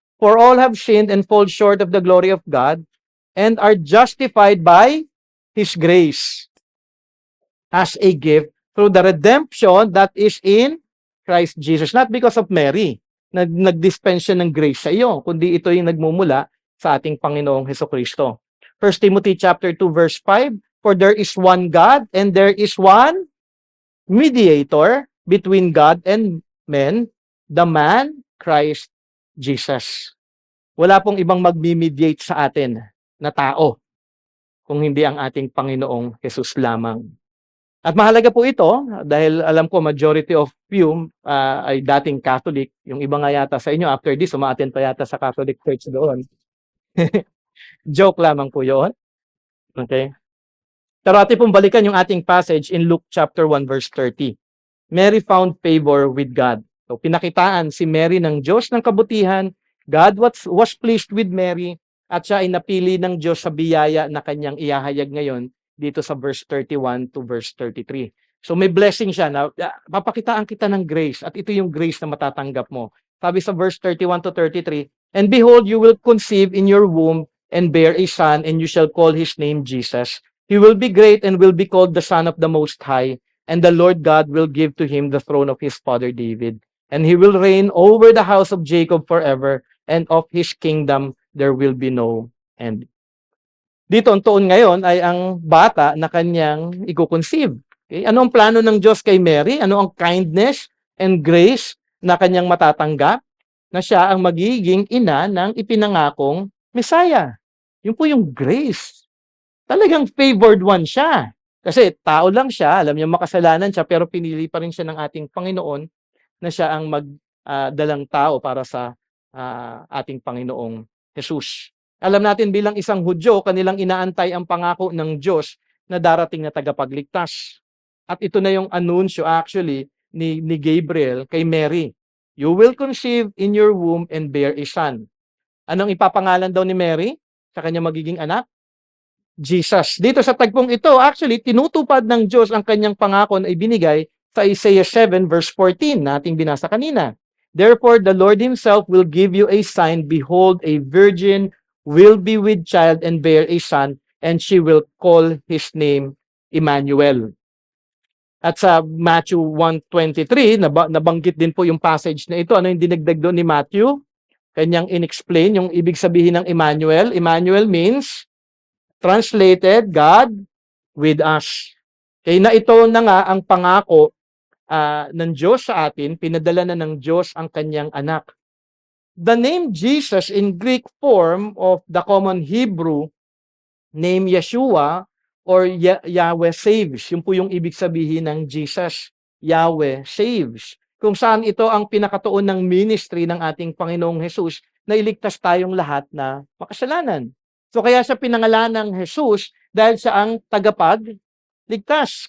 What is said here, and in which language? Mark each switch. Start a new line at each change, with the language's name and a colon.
English: For all have sinned and fall short of the glory of God and are justified by His grace as a gift through the redemption that is in Christ Jesus. Not because of Mary,
Filipino: nag-dispense siya ng grace sa iyo, kundi ito yung nagmumula sa ating Panginoong Hesukristo.
English: 1 Timothy chapter 2 verse 5, for there is one God and there is one mediator between God and men, the man Christ Jesus.
Filipino: Wala pong ibang magmi-mediate sa atin na tao kung hindi ang ating Panginoong Jesus lamang. At mahalaga po ito dahil alam ko
English: majority of you
Filipino: ay dating Catholic. Yung iba nga yata sa inyo after this umaattend pa yata sa Catholic Church doon. Joke lamang po yun. Okay? Pero atin pong balikan yung ating passage in Luke chapter 1 verse 30.
English: Mary found favor with God.
Filipino: So pinakitaan si Mary ng Diyos ng kabutihan.
English: God was pleased with Mary
Filipino: at siya ay napili ng Diyos sa biyaya na kanyang ihahayag ngayon dito sa verse 31 to verse 33. So may blessing siya na papakitaan kita ng grace at ito yung grace na matatanggap mo. Sabi sa
English: verse 31 to 33, and behold, you will conceive in your womb and bear a son, and you shall call his name Jesus. He will be great and will be called the Son of the Most High, and the Lord God will give to him the throne of his father David. And he will reign over the house of Jacob forever, and of his kingdom there will be no end.
Filipino: Dito, ang tuon ngayon ay ang bata na kanyang iko-conceive. Okay? Ano ang plano ng Diyos kay Mary? Ano ang
English: kindness and grace
Filipino: na kanyang matatanggap? Na siya ang magiging ina ng ipinangakong Messiah. Yun po yung grace. Talagang
English: favored one
Filipino: siya. Kasi tao lang siya, alam niya makasalanan siya, pero pinili pa rin siya ng ating Panginoon na siya ang magdalang tao para sa ating Panginoong Jesus. Alam natin bilang isang Hudyo, kanilang inaantay ang pangako ng Diyos na darating na tagapagligtas. At ito na yung anunsyo actually ni Gabriel kay Mary.
English: You will conceive in your womb and bear a son.
Filipino: Anong ipapangalan daw ni Mary sa kanyang magiging anak? Jesus. Dito sa tagpong ito, actually, tinutupad ng Diyos ang kanyang pangako na ibinigay sa Isaiah 7 verse 14 na ating binasa kanina.
English: Therefore, the Lord Himself will give you a sign. Behold, a virgin will be with child and bear a son, and she will call his name Emmanuel.
Filipino: At sa Matthew 1:23, nabanggit din po yung passage na ito. Ano yung dinagdag doon ni Matthew? Kanyang inexplain yung ibig sabihin ng Emmanuel.
English: Emmanuel means, translated, God with us.
Filipino: Kaya na ito na nga ang pangako ng Diyos sa atin, pinadala na ng Diyos ang kanyang anak.
English: The name Jesus in Greek form of the common Hebrew name Yeshua or Yahweh saves.
Filipino: Yun po yung ibig sabihin ng Jesus.
English: Yahweh saves.
Filipino: Kung saan ito ang pinakatuon ng ministry ng ating Panginoong Jesus na iligtas tayong lahat na makasalanan. So kaya siya pinangalan ng Jesus dahil siya ang tagapagligtas.